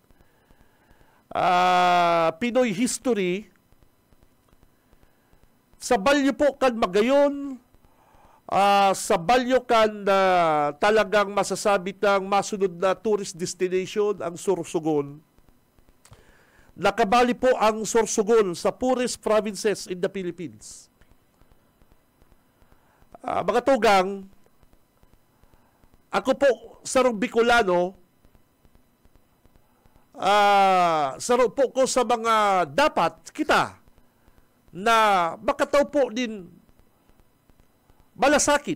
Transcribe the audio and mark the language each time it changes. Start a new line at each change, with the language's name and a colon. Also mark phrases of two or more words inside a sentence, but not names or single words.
Bikol: Pinoy History, sa balyo po kan magayon, sa balyo kan talagang masasabi ng masunod na
English: tourist destination
Bikol: ang Sorsogon.
English: Nakabali po ang Sorsogon sa poorest provinces in the Philippines.
Bikol: Mga tugang, ako po sarong Bicolano, sarong po ko sa mga dapat kita na makataw po din malasakit.